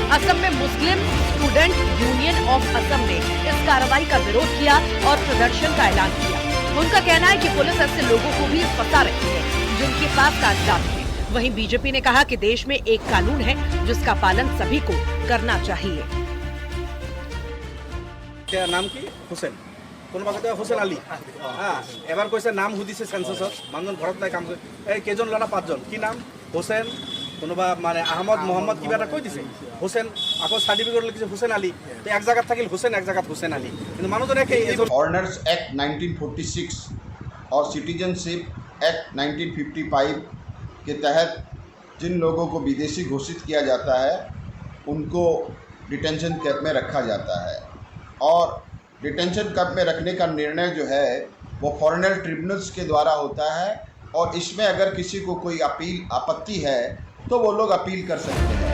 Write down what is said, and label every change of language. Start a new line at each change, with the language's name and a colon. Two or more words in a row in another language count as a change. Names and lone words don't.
Hindi: असम में मुस्लिम स्टूडेंट यूनियन ऑफ असम ने इस कार्रवाई का विरोध किया और प्रदर्शन का ऐलान किया। उनका कहना है कि पुलिस ऐसे लोगों को भी फंसा रही है जिनके पास कागजात है। वहीं बीजेपी ने कहा कि देश में एक कानून है जिसका पालन सभी को करना चाहिए।
Assamese: নাম কি हुसैन কোনোবা কথা হুসেন আলী এবাৰ কৈছে নাম সুধিছে সেন্সাছত মানুহজন ঘৰত নাই কাম কৰে এই কেইজন ল'ৰা 5 জন কি নাম হুসেন কোনোবা মানে আহমদ মোহাম্মদ কিবা এটা কৈ দিছে হুসেন আকৌ সাৰ্টিফিকেট লিখিছে হুসেন আলী তো এক জায়গাত থাকিল হুসেন এক জায়গাত হুসেন আলী কিন্তু মানুহজনে কি
Hindi: অর্ডিন্যান্স অ্যাক্ট 1946 और सिटीजनशिप एक्ट 1955 के तहत जिन लोगों को विदेशी घोषित किया जाता है उनको डिटेंशन कैंप में रखा जाता है और डिटेंशन कैंप में रखने का निर्णय जो है वो फॉरेनर ट्रिब्यूनल्स के द्वारा होता है और इसमें अगर किसी को कोई आपत्ति है तो वो लोग अपील कर सकते हैं।